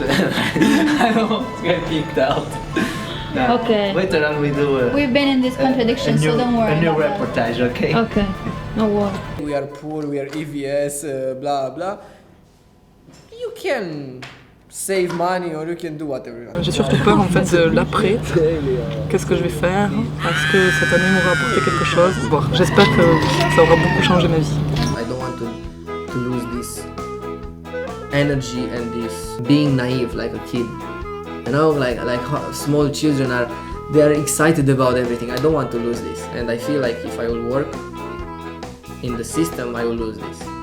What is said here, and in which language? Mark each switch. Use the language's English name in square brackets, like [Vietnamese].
[English] I don't want to get kicked out. No, Okay. Later on we do We've been in this contradiction, so don't worry. A new about reportage, okay? Okay, no worry. We are poor, we are EVS, blah blah. You can save money or you can do whatever. [French] J'ai surtout peur en fait de l'après. Qu'est-ce que je vais faire? Est-ce que cette année m'aura apporté quelque chose? Bon, j'espère que ça aura beaucoup changé ma vie. [English] I don't want to lose this energy and this being naive like a kid. You know, like small children they are excited about everything. I don't want to lose this, and I feel like if I will work in the system, I will lose this.